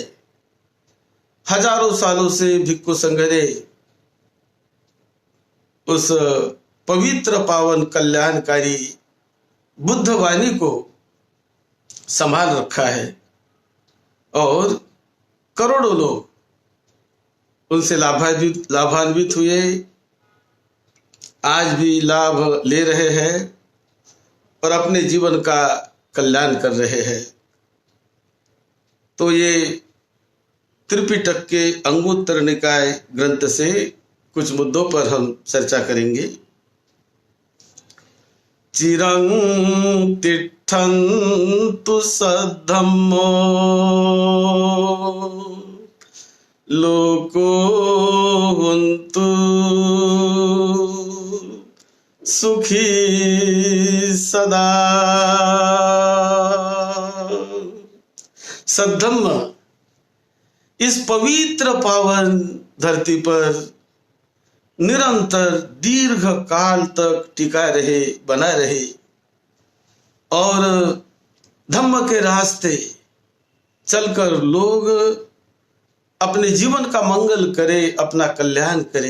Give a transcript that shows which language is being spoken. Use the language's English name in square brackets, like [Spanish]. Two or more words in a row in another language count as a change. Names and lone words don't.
[Hindi] हजारों सालों से भिक्खु संघ ने उस पवित्र पावन कल्याणकारी बुद्ध वाणी को संभाल रखा है और करोड़ों लोग उनसे लाभान्वित हुए, आज भी लाभ ले रहे हैं और अपने जीवन का कल्याण कर रहे हैं। तो ये त्रिपिटक के अंगुत्तर निकाय ग्रंथ से कुछ मुद्दों पर हम चर्चा करेंगे। [Pali] चिरं तिष्ठन्तु सद्धम्मो लोको हुन्तु सुखी सदा। [Hindi] सद्धम्म इस पवित्र पावन धरती पर निरंतर दीर्घ काल तक टिका रहे, बना रहे और धम्म के रास्ते चलकर लोग अपने जीवन का मंगल करे, अपना कल्याण करे।